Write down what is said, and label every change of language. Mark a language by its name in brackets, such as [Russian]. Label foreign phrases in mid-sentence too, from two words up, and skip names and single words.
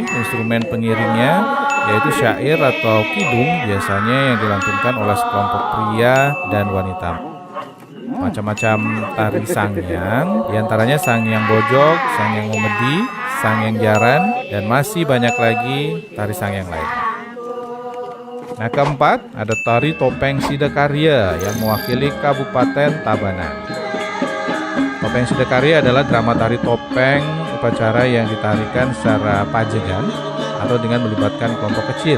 [Indonesian] Instrumen pengiringnya yaitu syair atau kidung, biasanya yang dilantunkan oleh sekelompok pria dan wanita. macam-macam tari sangyang, diantaranya sangyang bojok, sangyang memedi, sangyang jaran, dan masih banyak lagi tari sangyang lain. Nah, keempat ada tari topeng Sidakarya yang mewakili Kabupaten Tabanan. Topeng Sidakarya adalah drama tari topeng upacara yang ditarikan secara pajegan atau dengan melibatkan kelompok kecil.